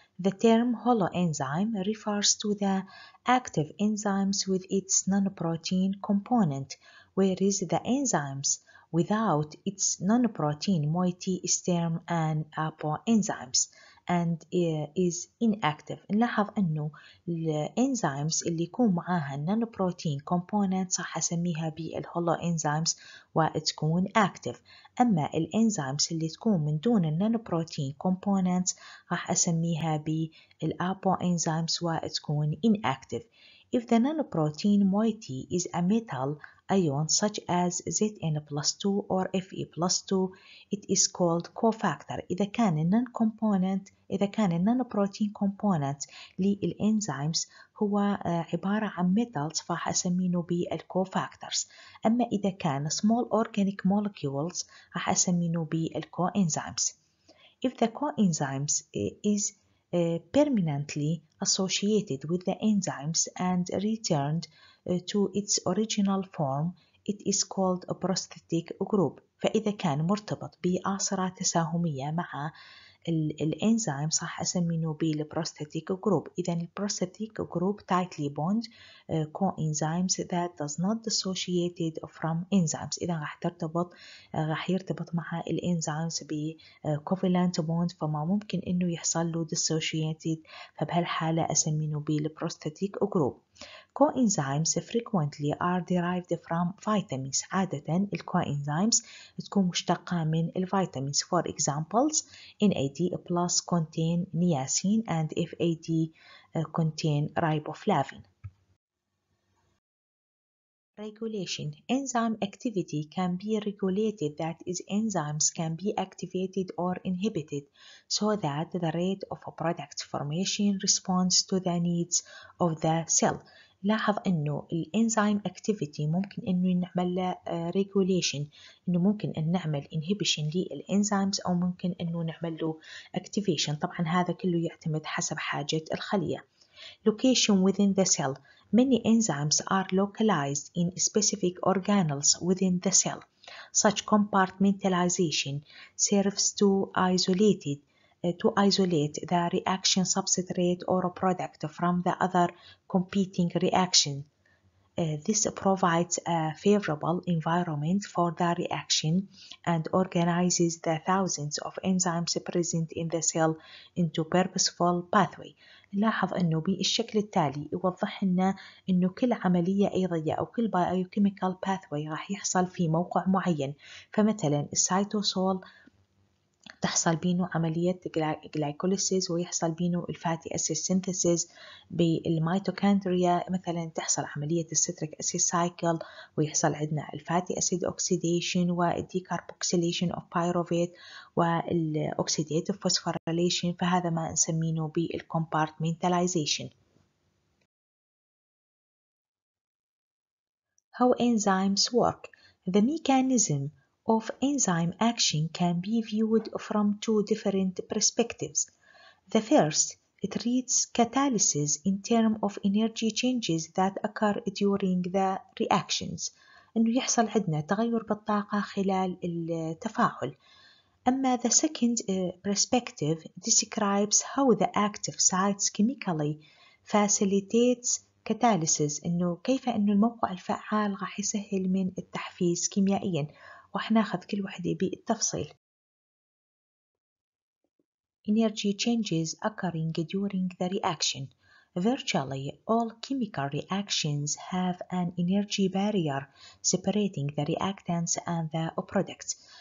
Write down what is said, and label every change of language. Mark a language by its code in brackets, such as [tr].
[en] The term holoenzyme refers to the active enzymes with its non-protein component, whereas the enzymes without its non-protein moiety is termed an apoenzymes and is inactive. [ar] نلاحظ أنه الانزيمز اللي يكون معاها النانو بروتين كومبوننتس راح أسميها بالهولو انزيمز وتكون active، أما الانزيمز اللي تكون من دون النانو بروتين كومبوننتس راح أسميها بالابو انزيمز وتكون inactive. [en] If the nanoprotein moiety is a metal ion such as Zn+2 or Fe+2, it is called cofactor. [ar] إذا كان النانوبروتين كومبوننت للإنزيمز هو عبارة عن metals فراح أسمينه بالكوفاكتورز، أما إذا كان [en] small organic molecules [ar] راح أسمينه بالكوإنزيمز. [en] If the coenzymes is permanently associated with the enzymes and returned to its original form it is called a prosthetic group. [ar] فإذا كان مرتبط بعاصرة تساهمية مع الإنزيم صح أسميه بالبروستاتيك جروب. إذا البروستاتيك جروب [en] tightly bond coenzymes that does not dissociated from enzymes. [ar] إذا راح يرتبط مع الإنزيمز ب covalent bond، فما ممكن إنه يحصل له dissociated، فبهالحالة أسميه بالبروستاتيك جروب. [en] Coenzymes frequently are derived from vitamins. [ar] عادة الcoenzymes تكون مشتقة من الفيتامينز. [en] For examples, NAD plus contain niacin and FAD contain riboflavin. Regulation. Enzyme activity can be regulated, that is, enzymes can be activated or inhibited so that the rate of product formation responds to the needs of the cell. [ar] لاحظ انه الانزيم اكتيفيتي ممكن انه نعمل له ريجوليشن، انه ممكن ان نعمل انهبيشن للانزيمز او ممكن انه نعمل له اكتيفيشن. طبعا هذا كله يعتمد حسب حاجة الخلية. [en] Location within the cell. Many enzymes are localized in specific organelles within the cell. Such compartmentalization serves to isolate the reaction substrate or product from the other competing reaction. This provides a favorable environment for the reaction and organizes the thousands of enzymes present in the cell into purposeful pathway. [ar] نلاحظ أنه بالشكل التالي يوضح لنا أنه كل عملية أيضية أو كل biochemical pathway راح يحصل في موقع معين. فمثلا السيتوسول تحصل بينه عملية glycolysis ويحصل بينه الفاتي أسيد synthesis. بالميتوكوندريا مثلا تحصل عملية الستريك أسيد سايكل ويحصل عندنا الفاتي أسيد أوكسيديشن والديكاربوكسيليشن أوف بايروفيت والأوكسيديتيف فوسفوريليشن. فهذا ما نسميه بالcompartmentalization. [en] How enzymes work. The mechanism of enzyme action can be viewed from two different perspectives. The first, it treats catalysis in terms of energy changes that occur during the reactions. [ar] إنه يحصل عندنا تغير بالطاقة خلال التفاعل. [en] أما the second perspective describes how the active sites chemically facilitates catalysis. [ar] إنه كيف إنه الموقع الفعال راح يسهل من التحفيز كيميائيا، وراح ناخذ كل وحدة بالتفصيل. [en] Energy changes occurring during the reaction. Virtually all chemical reactions have an energy barrier separating the reactants and the products.